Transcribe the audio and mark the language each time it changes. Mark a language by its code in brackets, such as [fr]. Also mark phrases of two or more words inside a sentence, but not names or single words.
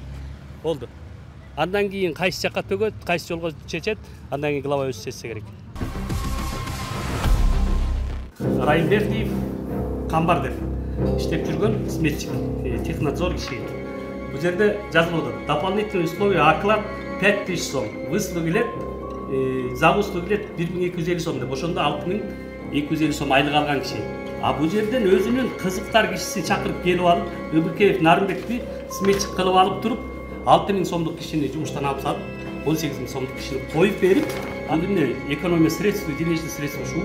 [ky] Болду. Андан кийин кайсы жакка төгөт, кайсы жолго чечет, андан кийин глава өзү чечсе керек. Райымбердиев Камбар деп иштеп жүргөн сметчик, технадзор киши. Бул жерде жазылып атат. [ru] Дополнительные условия оклад 5000 сом. Выслуги лет, за услуги лет 1250 сом деп. [ky] Ошондо 6250 сом айлык алган киши. Бул жерден өзүнүн кызыктар кишисин чакырып келип алып, Ыбыкеев Нарымбекти сметчик кылып алып туруп, 6000 сомдук кишини жумуштан алып салып, 18000 сомдук кишини коюп берип, андын [ru] экономия средств, денежный средства [ky] ушул.